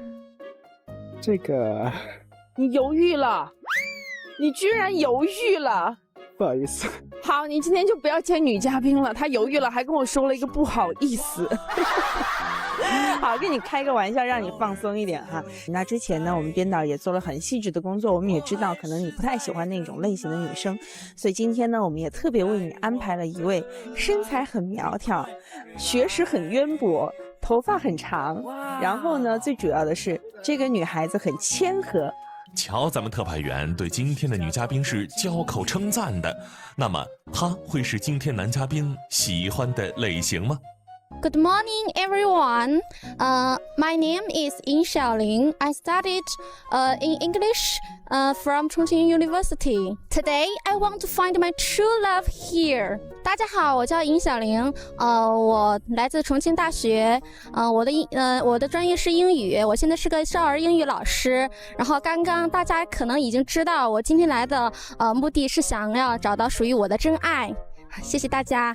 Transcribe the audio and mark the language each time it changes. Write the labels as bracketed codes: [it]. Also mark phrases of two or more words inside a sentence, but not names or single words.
[zh] 這個你猶豫了，你居然猶豫了。不好意思。好，你今天就不要見女嘉賓了，她猶豫了，還跟我說了一個不好意思。好，跟你開個玩笑，讓你放鬆一點哈。那之前呢，我們編導也做了很細緻的工作，我們也知道可能你不太喜歡那種類型的女生，所以今天呢，我們也特別為你安排了一位身材很苗條、學識很淵博、頭髮很長，然後呢，最主要的是這個女孩子很謙和。瞧，咱們特派員對今天的女嘉賓是交口稱讚的，那麼她會是今天男嘉賓喜歡的類型嗎？ [en] Good morning, everyone. My name is Yin Xiaoling. I studied in English from Chongqing University. Today, I want to find my true love here. [zh] 大家好，我叫尹小玲，我來自重慶大學，我的專業是英語，我現在是個少兒英語老師。然後剛剛大家可能已經知道，我今天來的目的是想要找到屬於我的真愛。謝謝大家。